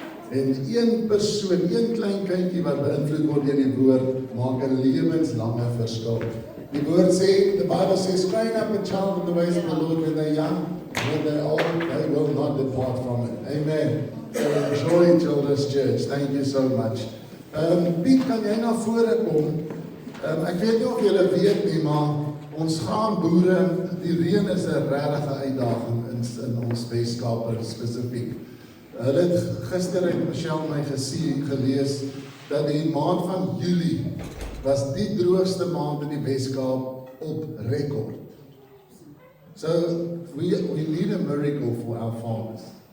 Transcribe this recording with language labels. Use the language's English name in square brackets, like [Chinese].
[Afrikaans] En een persoon, een klein kindjie wat beïnvloed word deur die woord, maak 'n lewenslange verskil. Die woord sê, [English] the Bible says, train up a child in the ways of the Lord when they're young, when they're old, they will not depart from it. Amen. So enjoy Children's Church. Thank you so much. [Afrikaans] Piet, kan jy na vore kom? Ek weet nie of julle weet nie, maar ons gaan boere die reën is 'n regte uitdaging in ons Weskaap spesifiek. Hulle het gister het Michelle my gelees dat die maand van Julie was die droogste maand in die Weskaap op rekord. [English] So we need a miracle for our farmers.